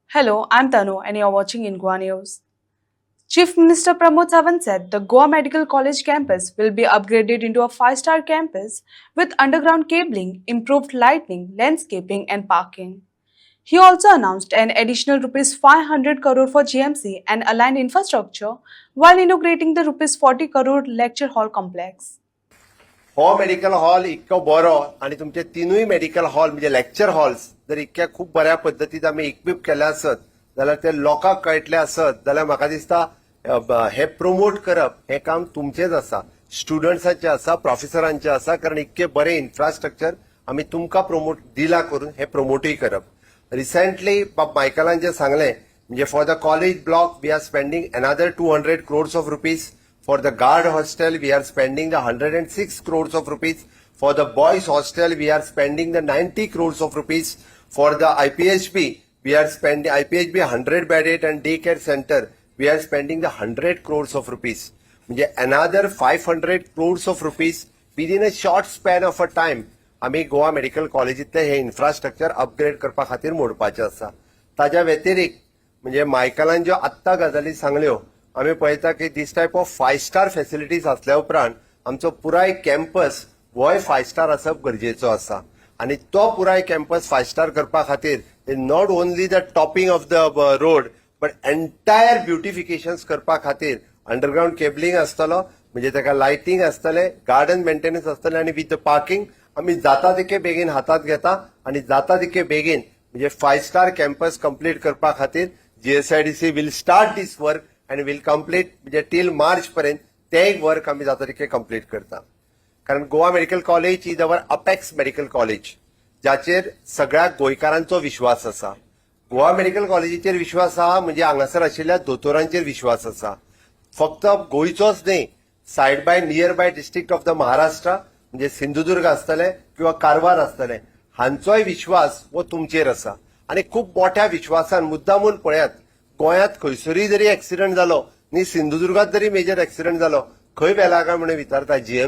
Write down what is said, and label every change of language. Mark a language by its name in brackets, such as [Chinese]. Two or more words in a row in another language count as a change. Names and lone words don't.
[English] Hello, I'm Tanu and you're watching in Goa News. Chief Minister Pramod Sawant said the Goa Medical College campus will be upgraded into a five-star campus with underground cabling, improved lighting, landscaping and parking. He also announced an additional rupees 500 crore for GMC and aligned infrastructure while inaugurating the rupees 40 crore lecture hall complex. [Konkani] हो मेडिकल हॉल इतको बरो आणि तुमचे तीनूय मेडिकल हॉल म्हणजे लेक्चर हॉल्स जर इतक्या खूप बऱ्या पद्धतीत आम्ही इक्विप केले असत जाल्यार ते लोकांक कळटले असत जाल्यार म्हाका दिसता हे प्रमोट करप हे काम तुमचेच आसा, स्टुडंट्सांचे आसा, प्रोफेसरांचे आसा, कारण इतके बरे इन्फ्रास्ट्रक्चर आम्ही तुमकां प्रमोट दिला करून हे प्रमोटूय करप. [English] रिसेंटली [Konkani] मायकलान जे सांगले म्हणजे [English] for the college block we are spending another 200 crores of rupees. For the guard hostel, we are spending the 106 crores of rupees. For the boys hostel, we are spending the 90 crores of rupees. For the IPHB, we are spending IPHB 100 bedded and daycare center, we are spending the 100 crores of rupees. म्हणजे another 500 crores of rupees within a short span of a time. [Konkani] आम्ही गोवा मेडिकल कॉलेजीतले हे इन्फ्रास्ट्रक्चर अपग्रेड करपा खातीर मोडपाचे आसा. ताज्या व्यतिरिक्त म्हणजे मायकलान ज्यो आत्ता गजाली सांगल्यो आम्ही पळयता की [English] this type of 5-star facilities [Konkani] असल्या उपरांत आमचो पुराय कॅम्पस हो 5-star आसप गरजेचो आसा आणि तो पुराय कॅम्पस 5-star करपा खातीर [English] not only the topping of the road but entire beautification [Konkani] करपा खातीर [English] underground cabling [Konkani] आसतलो, म्हणजे ताका लायटिंग आसतले, [English] garden maintenance [Konkani] आसतले आणि [English] with the parking [Konkani] आम्ही जाता तितके बेगीन हातात घेता आणि जाता तितके बेगीन म्हणजे 5-star कॅम्पस कंप्लीट करपा खातीर GSIDC [English] will start this work and will complete [Konkani] म्हणजे टिल मार्च पर्यंत ते एक वर्क आम्ही जाता तितके कंप्लीट करता. कारण गोवा मेडिकल कॉलेज [English] is our apex medical college [Konkani] जाचेर सगळ्या गोंयकारांचो विश्वास आसा. गोवा मेडिकल कॉलेजीचेर विश्वास आहा म्हणजे हांगासर आशिल्ल्या दोतोरांचेर विश्वास आसा. फक्त गोंयचोच न्ही, [English] side by near by district of the Maharashtra [Konkani] म्हणजे सिंधुदुर्ग आसतले किंवा कारवार आसतले हांचोय विश्वास हो तुमचेर आसा आणि खूप मोठ्या विश्वासान मुद्दामून पळयात गोंयांत खंयसरूय जरी एक्सिडंट जालो न्ही, सिंधुदुर्गात जरी [English] major accident [Konkani] जालो खंय व्हेला काय म्हणून विचारता